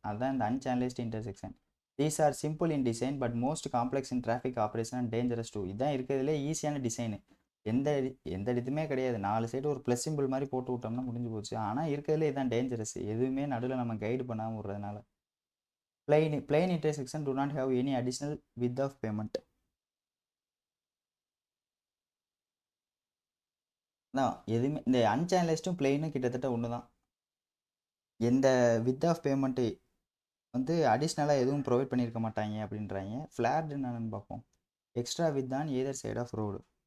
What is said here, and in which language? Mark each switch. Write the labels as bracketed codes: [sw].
[ta] அதுதான் இந்த அன்சேனலைஸ்டு intersection. [en] These are simple in design but most complex in traffic operation and dangerous too. [ta] இதுதான் இருக்கிறதுலே ஈஸியான டிசைனு. எந்த இதுவுமே கிடையாது. 4 சைடு ஒரு ப்ளஸ் சிம்பிள் மாதிரி போட்டு விட்டோம்னா முடிஞ்சு போச்சு. ஆனால் இருக்கிறதுலே இதுதான் டேஞ்சரஸ். எதுவுமே நடுவில் நம்ம கைடு பண்ணாமல் விட்றதுனால. [en] Plain intersection do not have any additional width of pavement. [ta] தான் எதுவுமே இந்த அன்சேனலைஸ்டும் பிளெயினும் கிட்டத்தட்ட ஒன்று தான். எந்த வித் ஆஃப் பேமெண்ட்டு வந்து அடிஷ்னலாக எதுவும் ப்ரொவைட் பண்ணியிருக்க மாட்டாங்க அப்படின்றாங்க. [en] flat [ta] என்னன்னு பார்ப்போம். [en] Extra width on either side of road.